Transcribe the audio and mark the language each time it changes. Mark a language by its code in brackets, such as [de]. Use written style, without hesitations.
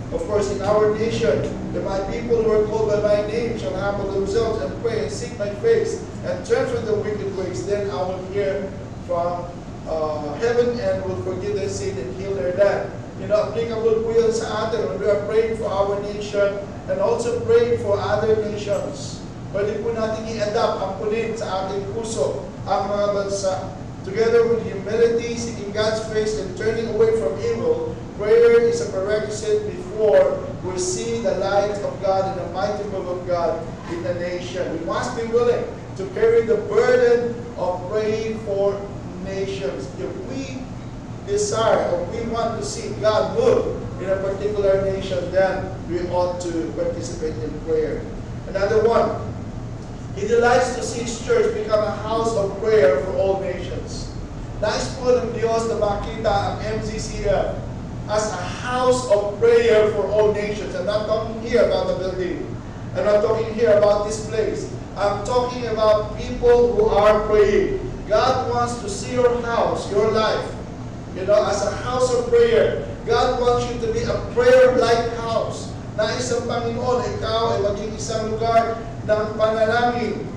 [en] Of course, in our nation, my people who are called by my name shall humble themselves and pray and seek my face and turn from the wicked ways. Then I will hear from heaven and will forgive their sin and heal their land. Applicable [tl] po yun sa atin [en] when we are praying for our nation and also praying for other nations. [tl] Pwede po natin i-adapt ang punit sa ating puso ang mga bansa. [en] Together with humility, seeking God's face and turning away from evil, prayer is a prerequisite before we see the light of God and the mighty move of God in the nation. We must be willing to carry the burden of praying for nations. If we desire or we want to see God move in a particular nation, then we ought to participate in prayer. Another one, He delights to see His church become a house of prayer for all nations. [tl] Nais po ng Diyos na makita ang MCCF [en] as a house of prayer for all nations. I'm not talking here about the building. I'm not talking here about this place. I'm talking about people who are praying. God wants to see your house, your life, as a house of prayer. God wants you to be a prayer-like house. [tl] Nais ang Panginoon, ikaw ay maging isang lugar ng panalangin.